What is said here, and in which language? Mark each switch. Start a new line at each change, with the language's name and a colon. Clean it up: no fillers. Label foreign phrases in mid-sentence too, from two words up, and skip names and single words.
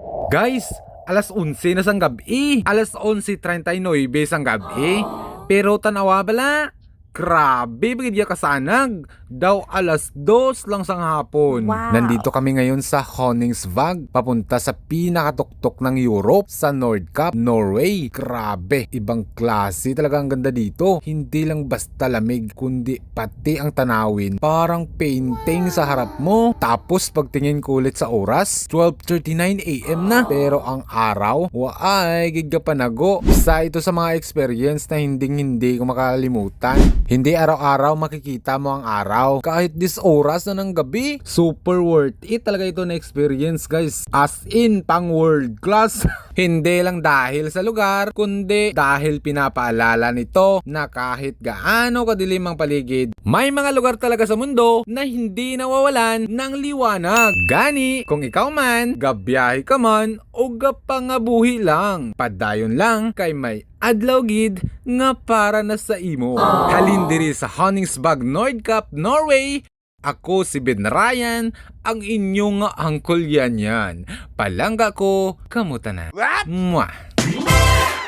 Hiligaynon: Guys, alas 11 na sang gabi. Alas 11:39 sang gabi. Pero tanawa bala. Grabe, bagay kasanag. Daw alas 2 lang sang hapon. Wow.
Filipino: Nandito kami ngayon sa Honningsvåg, papunta sa pinakatuktok ng Europe, sa Nordkapp, Norway. Grabe, ibang klase talaga ang ganda dito. Hindi lang basta lamig, kundi pati ang tanawin. Parang painting sa harap mo. Tapos pagtingin ko ulit sa oras, 12:39 AM na. Pero ang araw,
Hiligaynon: waay, giga panago.
Filipino: Isa ito sa mga experience na hindi ko makalimutan. Hindi araw-araw makikita mo ang araw. Kahit this oras na ng gabi.
English: Super worth it
Filipino: talaga ito na experience, guys.
English: As in,
Filipino: pang
English: world class.
Filipino: Hindi lang dahil sa lugar, kundi dahil pinapaalala nito na kahit gaano kadilim ang paligid, may mga lugar talaga sa mundo na hindi nawawalan ng liwanag.
Hiligaynon: Gani, kung ikaw man, gabiyahe ka man, o gapangabuhi lang, padayon lang kay may adlaw gid nga para na sa imo. Halin diri sa Honningsvåg, Nordkapp, Norway.
Filipino: Ako si Ben Ryan, ang inyong Uncle Yan.
Hiligaynon: Palangga ko, kamuta na. Mwah!